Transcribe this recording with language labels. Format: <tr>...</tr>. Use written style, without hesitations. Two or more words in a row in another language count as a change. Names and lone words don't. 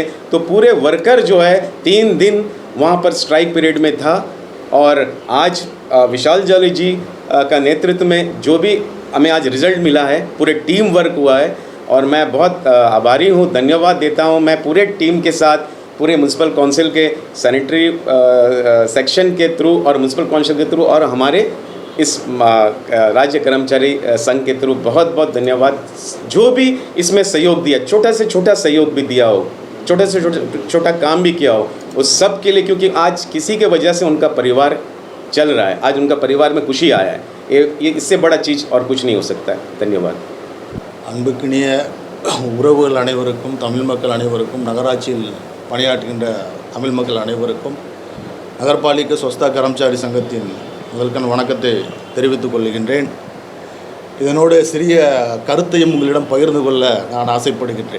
<hi>तो पूरे वर्कर जो है 3 दिन वहाँ पर</hi> <en>strike period</en> <hi>में था और आज विशाल जॉली जी का नेतृत्व में जो भी हमें आज रिज़ल्ट मिला है, पूरे</hi> <en>team work</en> <hi>हुआ है और मैं बहुत आभारी हूँ, धन्यवाद देता हूँ मैं पूरे टीम के साथ, पूरे</hi> <en>municipal council</en> <hi>के</hi> <en>sanitary section</en> <hi>के थ्रू और</hi> <en>municipal council</en> <hi>के थ्रू और हमारे इस राज्य कर्मचारी संघ के थ्रू बहुत बहुत धन्यवाद। जो भी इसमें सहयोग दिया, छोटा से छोटा सहयोग भी दिया हो, छोटे से छोटा काम भी किया हो, उस सब के लिए, क्योंकि आज किसी के वजह से उनका परिवार चल रहा है, आज उनका परिवार में खुशी आया है, ये इससे बड़ा चीज़ और कुछ नहीं हो सकता है। धन्यवाद।</hi> <ta>அன்புக்கினிய உறவுகள் அனைவருக்கும், தமிழ் மக்கள் அனைவருக்கும், நகராட்சியில் பணியாற்றுகின்ற தமிழ் மக்கள் அனைவருக்கும் நகர்பாலிகை சொஸ்தா கர்மச்சாரி சங்கத்தின் முதல்கண் வணக்கத்தை தெரிவித்துக் கொள்கின்றேன். இதனோடு சிறிய கருத்தையும் உங்களிடம் பகிர்ந்து கொள்ள நான் ஆசைப்படுகின்றேன்.</ta>